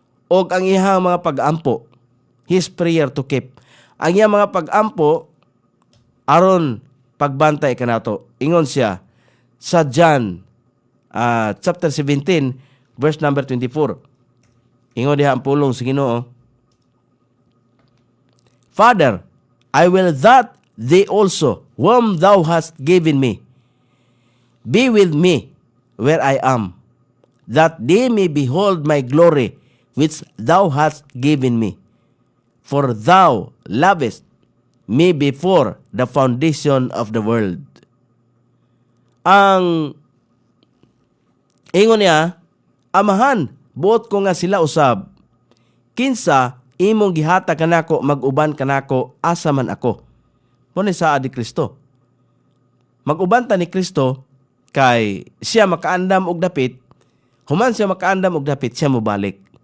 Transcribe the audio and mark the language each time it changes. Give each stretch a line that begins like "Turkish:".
Cebuano: Og ang iyang mga pag-ampo,
English: his prayer to keep.
Cebuano: Ang iyang mga pag-ampo aron pagbantay kanato. Ingon siya sa John chapter 17 verse number 24. Ingon diha ang pulong sa Ginoo.
English: Father, I will that they also, whom thou hast given me, be with me where I am, that they may behold my glory which thou hast given me. For thou lovest me before the foundation of the world.
Cebuano: Ang ingon niya, Amahan, buot ko nga sila usab, kinsa imong gihatag kanako, mag-uban kanako, asa man ako. Muna sa adi Kristo. Mag-uban ta ni Kristo, kay siya makaandam og dapit, human siya makaandam og dapit, siya mobalik.